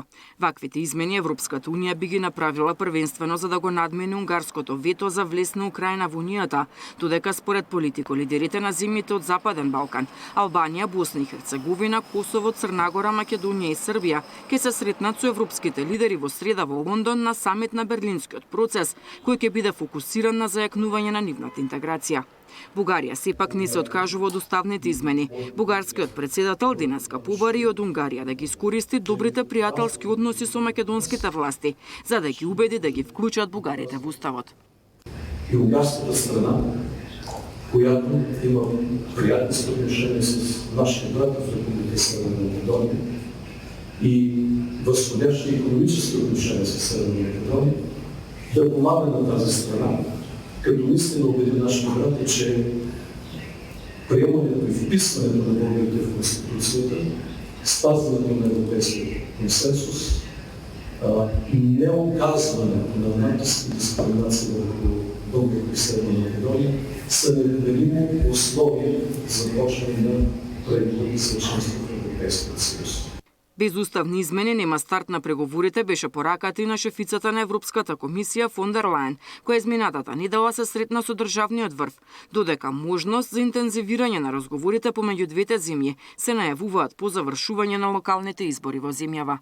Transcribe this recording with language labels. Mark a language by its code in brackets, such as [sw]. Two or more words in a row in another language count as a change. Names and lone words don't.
[mk] Ваквите измени Европската унија би ги направила првенствено за да го надмени унгарското вето за влез на Украина во унијата, додека според Политико лидерите на земјите од Западен Балкан, Албанија, Босна и Херцеговина, Косово, Црна Гора, Македонија и Србија ќе се сретнат со европските лидери во среда во Лондон на самит на Берлинскиот процес, кој ќе биде фокусиран на зајакнување на нивната интеграција. Бугарија сепак не се откажува од уставните измени. Бугарскиот председател денеска побари од Унгарија да ги искористи добрите пријателски односи со македонските власти, за да ги убеди да ги вклучат бугарите во уставот. И унгарската страна, [bg] която има приятелски отношения с нашите брати в Република Северна Македония и възходящи икономически отношения с Северна Македония, да помага на тази страна, като наистина убеди нашите брати, че приемането и вписването на българите в Конституцията, спазването на европейския консенсус, не оказването на натиск и дискриминация върху българите в Северна Македония са необходимо условия за почване на преговори за членство в Европейския съюз. [mk] Без уставни измени нема старт на преговорите, беше пораката и на шефицата на Европската комисија фон дер Лајен, која изминатата недела се сретна со државниот врв, додека можност за интензивирање на разговорите помеѓу двете земји се најавуваат по завршување на локалните избори во земјава.